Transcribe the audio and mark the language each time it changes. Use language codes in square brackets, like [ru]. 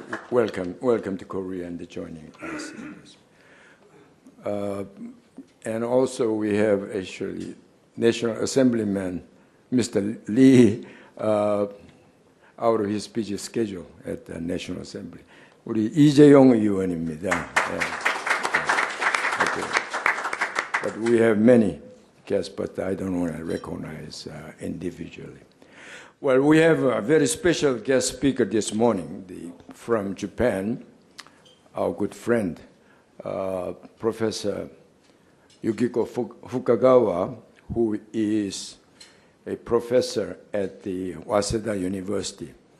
[en] Welcome to Korea and joining us in this. And also we have actually National Assemblyman Mr. Lee out of his busy schedule at the National Assembly. [ko] 우리 이재용 의원입니다. [en] But we have many guests, but I don't want to recognize individually. Well, we have a very special guest speaker this morning from Japan, our good friend, Professor Yukiko Fukagawa, who is a professor at the Waseda University.